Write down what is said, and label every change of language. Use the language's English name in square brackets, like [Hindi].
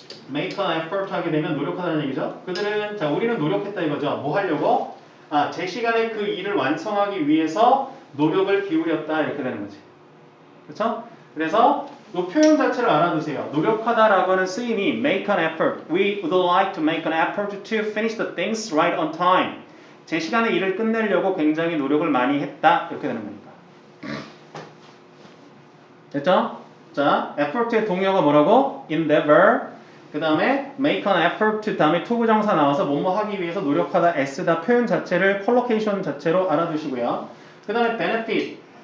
[Korean] make an effort 하게 되면 노력하다는 얘기죠. 그들은 자 우리는 노력했다 이거죠. 뭐 하려고? 제 시간에 그 일을 완성하기 위해서 노력을 기울였다 이렇게 되는 거지. 그렇죠? 그래서 이 표현 자체를 알아두세요. 노력하다라고 하는 쓰임이 make an effort. [English] We would like to make an effort to finish the things right on time. [Korean] 제 시간에 일을 끝내려고 굉장히 노력을 많이 했다 이렇게 되는 거니까. 됐죠? 자, effort의 동의어가 뭐라고? [English] endeavor. [Korean] 그 다음에 make an effort 다음에 to 부정사 나와서 뭐뭐 하기 위해서 노력하다 애쓰다 표현 자체를 컬로케이션 자체로 알아두시고요. 그 다음에 benefit.